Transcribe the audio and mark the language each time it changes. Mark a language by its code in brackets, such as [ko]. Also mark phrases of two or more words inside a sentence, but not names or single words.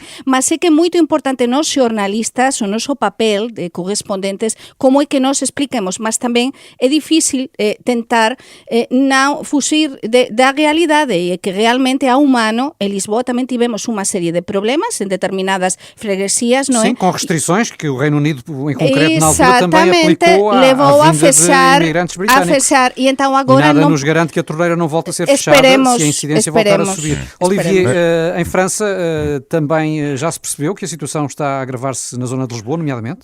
[gl] Mas é que é moito importante nos xornalistas, o noso papel de correspondentes, como é que nos expliquemos, mas tamén é difícil tentar non fuxir da realidade, e que realmente a humano, en Lisboa tamén tivemos unha serie de problemas en determinadas freguesías, non é? [pt] Sim, com restrições que o Reino Unido, em concreto, na altura também aplicou levou à a vinda fechar, de imigrantes britânicos. e então agora nada não nos garante que a torneira não volte a ser fechada se a incidência voltar a subir. Olivier, em França também já se percebeu que a situação está a agravar-se na zona de Lisboa, nomeadamente?